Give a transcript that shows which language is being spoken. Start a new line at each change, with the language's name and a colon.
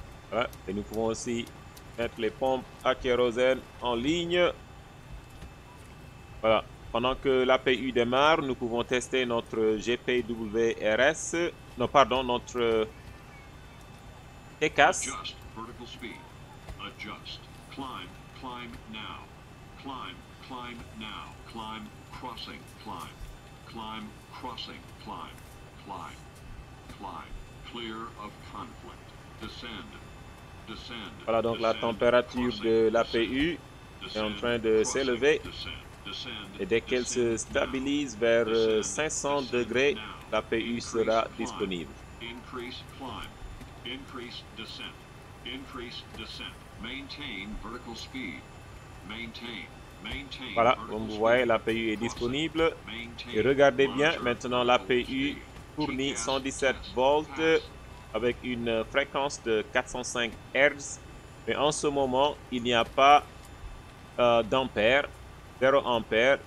French: Voilà. Et nous pouvons aussi mettre les pompes à kérosène en ligne. Voilà. Pendant que l'APU démarre, nous pouvons tester notre GPWRS. Non, pardon, notre TCAS.
English: Adjust vertical speed. Adjust. Climb. Climb now. Climb. Climb now. Climb crossing, climb. Climb, crossing, climb. Climb. Climb. Clear of conflict. Descend. Descend.
French: Voilà, donc la température de l'APU est en train de s'élever. Et dès qu'elle se stabilise vers 500 degrés, l'APU sera disponible.
English: Increase climb. Increase descent. Increase descent. Maintain vertical speed. Maintain. Maintain.
French: Voilà, comme vous voyez, l'APU est disponible. Et regardez bien, maintenant l'APU fournit 117 volts avec une fréquence de 405 Hz. Mais en ce moment, il n'y a pas d'ampères, 0 ampères.